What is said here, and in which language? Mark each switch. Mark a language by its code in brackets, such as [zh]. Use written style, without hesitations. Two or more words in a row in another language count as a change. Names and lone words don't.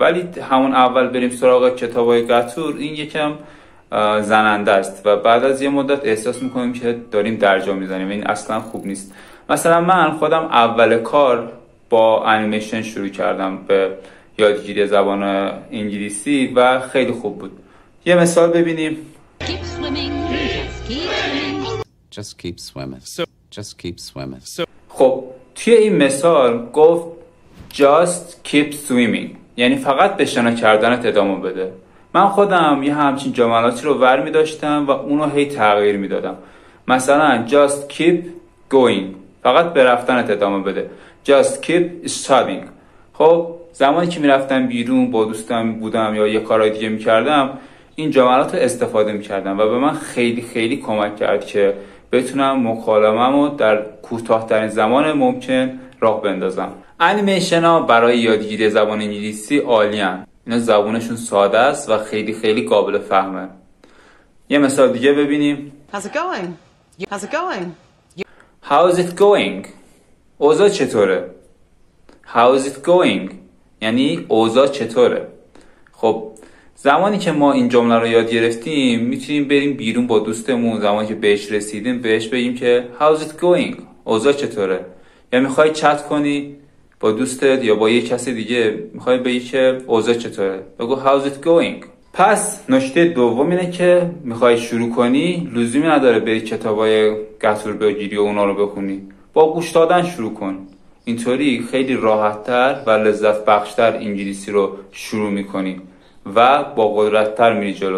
[fa] ولی همون اول بریم سراغ کتابای قطور این یکم زننده است و بعد از یه مدت احساس میکنیم که داریم درجا میزنیم. این اصلا خوب نیست. مثلا من خودم اول کار با انیمیشن شروع کردم به یادگیری زبان انگلیسی و خیلی خوب بود. یه مثال ببینیم. [en] Just keep swimming. Just keep swimming. [fa] خب توی این مثال گفت [en] just keep swimming، [fa] یعنی فقط به شنا کردنت ادامه بده. من خودم یه همچین جملاتی رو ور می داشتم و اونو هی تغییر می دادم. [en] مثلا just keep going، [fa] فقط به رفتنت ادامه بده. [en] just keep studying. [fa] خب زمانی که می رفتم بیرون با دوستم بودم یا یه کارهای دیگه می کردم این جملات رو استفاده می کردم و به من خیلی کمک کرد که بتونم مکالمه‌مو در کوتاه‌ترین زمان ممکن راه بندازم. انیمیشن ها برای یادگیری زبان انگلیسی عالی‌ان. اینا زبونشون ساده است و خیلی قابل فهمه. یه مثال دیگه ببینیم. [en] How's it going? How's it going? How's it going؟ [fa] اوضاع چطوره؟ [en] How's it going؟ [fa] یعنی اوضاع چطوره؟ خب زمانی که ما این جمله رو یاد گرفتیم میتونیم بریم بیرون با دوستمون، زمانی که بهش رسیدیم بهش بگیم که [en] How's it going؟ [fa] اوضاع چطوره؟ یا میخوای چت کنی با دوستت یا با یه کسی دیگه، میخوای بگی که اوضاع چطوره، بگو [en] How's it going؟ [fa] پس نکته دوم اینه که میخوای شروع کنی لزومی نداره بری کتابای قطور بگیری و اونا رو بخونی، با گوش دادن شروع کن. اینطوری خیلی راحت‌تر و لذت بخشتر انگلیسی رو شروع میکنی و با قدرت‌تر میری جلو.